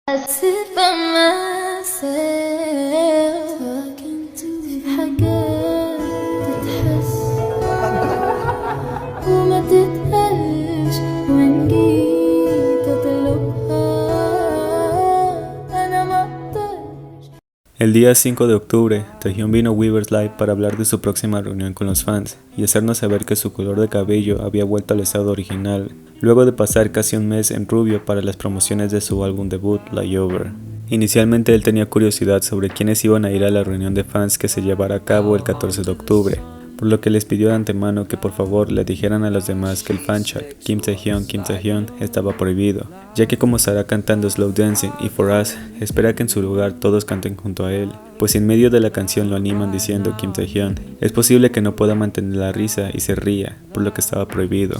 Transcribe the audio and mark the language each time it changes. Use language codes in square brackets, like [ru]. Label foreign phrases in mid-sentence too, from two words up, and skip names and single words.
[en] sit by myself [ar] في حاجات تتحس وما تتقالش وإن جيت أطلبها أنا مقدرش. [es] El día 5 de octubre, Taehyung vino a Weverse Live para hablar de su próxima reunión con los fans y hacernos saber que su color de cabello había vuelto al estado original, luego de pasar casi un mes en rubio para las promociones de su álbum debut, Layover. Inicialmente él tenía curiosidad sobre quiénes iban a ir a la reunión de fans que se llevará a cabo el 14 de octubre, por lo que les pidió de antemano que por favor le dijeran a los demás que el fanchat Kim Taehyung estaba prohibido, ya que como estará cantando Slow Dancing y For Us, espera que en su lugar todos canten junto a él, pues en medio de la canción lo animan diciendo Kim Taehyung, es posible que no pueda mantener la risa y se ría, por lo que estaba prohibido.